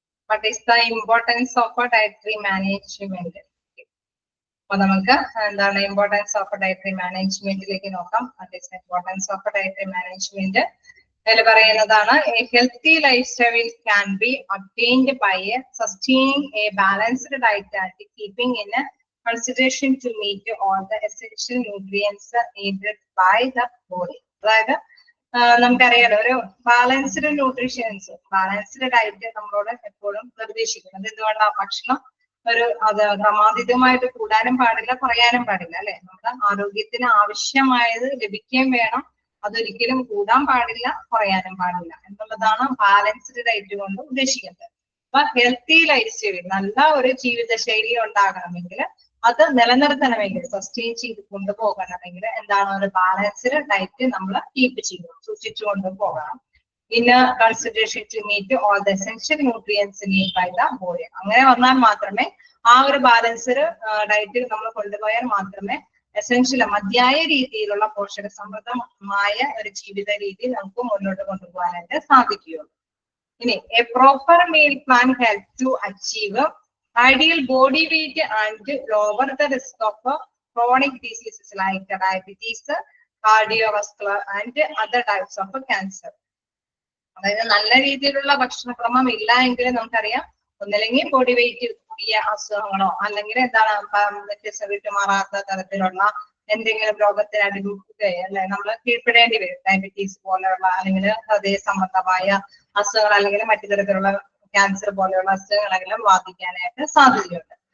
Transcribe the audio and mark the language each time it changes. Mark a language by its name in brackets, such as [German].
[English] What is the importance of a dietary management? [Malayalam] അപ്പൊ നമുക്ക് എന്താണ് ഇമ്പോർട്ടൻസ് ഓഫ് ഡയറ്ററി മാനേജ്മെന്റിലേക്ക് നോക്കാം. [English] What is the importance of a dietary management? [Malayalam] അതിൽ പറയുന്നതാണ് [English] a healthy lifestyle can be obtained by sustaining a balanced diet and keeping in consideration to meet all the essential nutrients needed by the body. [Malayalam] അതായത് നമുക്കറിയാലോ ഒരു balanced nutritions, balanced diet നമ്മളോട് എപ്പോഴും നിർദ്ദേശിക്കുന്നത്. എന്തുകൊണ്ടാണ്? ഭക്ഷണം ഒരു അത് ക്രമാതീതമായിട്ട് കൂടാനും പാടില്ല, കുറയാനും പാടില്ല, അല്ലെ? നമ്മുടെ ആരോഗ്യത്തിന് ആവശ്യമായത് ലഭിക്കുകയും വേണം, അതൊരിക്കലും കൂടാൻ പാടില്ല, കുറയാനും പാടില്ല എന്നുള്ളതാണ് ബാലൻസ്ഡ് ഡയറ്റ് കൊണ്ട് ഉദ്ദേശിക്കുന്നത്. അപ്പൊ ഹെൽത്തി ലൈഫ് സ്റ്റൈൽ, നല്ല ഒരു ജീവിതശൈലി ഉണ്ടാകണമെങ്കിൽ, അത് നിലനിർത്തണമെങ്കിൽ, സസ്റ്റെയിൻ ചെയ്ത് കൊണ്ടുപോകണമെങ്കിൽ എന്താണ് ഒരു ബാലൻസ്ഡ് ഡയറ്റ് നമ്മൾ കീപ്പ് ചെയ്യണം, സൂക്ഷിച്ചു കൊണ്ടുപോകണം. [English] ഇന്ന് consideration to meet all the essential nutrients need by the body. [Malayalam] അങ്ങനെ വന്നാൽ മാത്രമേ ആ ഒരു ബാലൻസ്ഡ് ഡയറ്റ് നമ്മൾ കൊണ്ടുപോയാൽ മാത്രമേ എസെൻഷ്യൽ മതിയായ രീതിയിലുള്ള പോഷക സമൃദ്ധമായ ഒരു ജീവിത രീതി നമുക്ക് മുന്നോട്ട് കൊണ്ടുപോകാനായിട്ട് സാധിക്കുകയുള്ളൂ. [English] ഇനി a proper meal plan help to achieve ideal body weight and lower the risk of chronic diseases like diabetes, cardiovascular and other types of cancer. [Malayalam] അതായത് നല്ല രീതിയിലുള്ള ഭക്ഷണക്രമം ഇല്ല എങ്കിൽ നമുക്കറിയാം, ഒന്നില്ലെങ്കിൽ ബോഡി വെയിറ്റ് കൂടിയ അസുഖങ്ങളോ അല്ലെങ്കിൽ എന്താണ് വ്യത്യസ്ത വിട്ടുമാറാത്ത തരത്തിലുള്ള എന്തെങ്കിലും രോഗത്തിന് അടിമപ്പെടുകയോ അല്ലെ നമ്മൾ കീഴ്പ്പെടേണ്ടി വരും. ഡയബറ്റീസ് പോലെയുള്ള അല്ലെങ്കിൽ ഹൃദയ സംബന്ധമായ അസുഖങ്ങൾ അല്ലെങ്കിൽ മറ്റു തരത്തിലുള്ള ക്യാൻസർ പോലെയുള്ള അസുഖങ്ങളെല്ലാം ബാധിക്കാനായിട്ട് സാധ്യതയുണ്ട്.